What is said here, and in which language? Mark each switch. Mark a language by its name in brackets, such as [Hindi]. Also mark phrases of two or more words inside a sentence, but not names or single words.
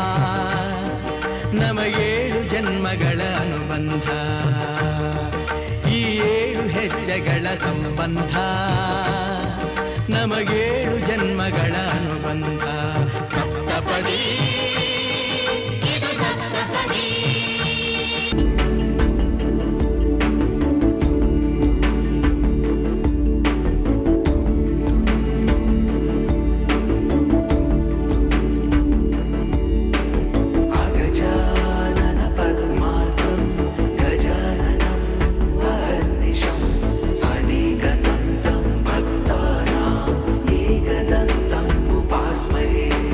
[Kannada] ನಮಗೇಳು ಜನ್ಮಗಳ ಅನುಬಂಧ ಈ 7 ಹೆಜ್ಜೆಗಳ ಸಂಬಂಧ ನಮಗೇಳು ಜನ್ಮಗಳ ಅನುಬಂಧ ಸಪ್ತಪದಿ ಇದು ಸಪ್ತಪದಿ [Sanskrit] अगजानन पद्मार्कं गजाननं अहर्निशम् अनेकदन्तं भक्तानां एकदन्तम् उपास्महे